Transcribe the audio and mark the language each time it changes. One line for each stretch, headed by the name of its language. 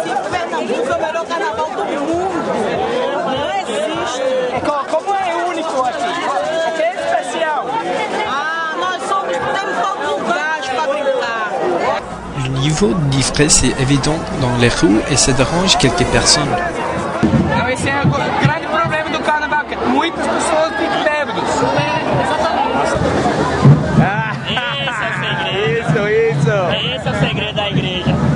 Portuguese: Pernambuco é o melhor carnaval do mundo. Não existe. Como é único aqui? O que é especial? Nós temos todos os lugares para brincar.
French: Le niveau de d'ivresse est évident dans les rues et ça dérange quelques personnes.
Portuguese: Esse é o grande problema do carnaval, que muitas pessoas ficam bêbados. Esse é o segredo da igreja.